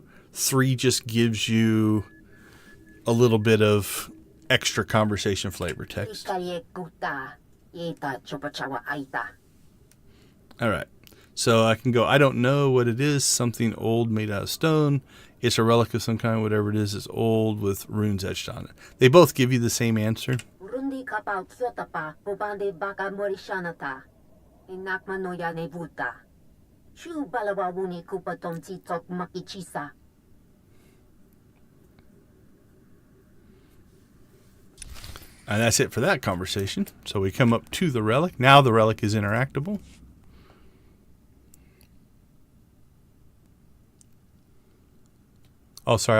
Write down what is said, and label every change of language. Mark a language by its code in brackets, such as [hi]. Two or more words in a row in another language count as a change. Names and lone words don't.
[en] 3 just gives you a little bit of extra conversation flavor text. Alright. So I can go, I don't know what it is, something old made out of stone. It's a relic of some kind, whatever it is, it's old with runes etched on it. They both give you the same answer. Rundi kapal tsotapa, bubande baka morishanata. Inakma no ya nevuta. Chu balawawuni kupatom titok makichisa. And that's it for that conversation. So we come up to the relic. Now the relic is interactable. Oh, sorry.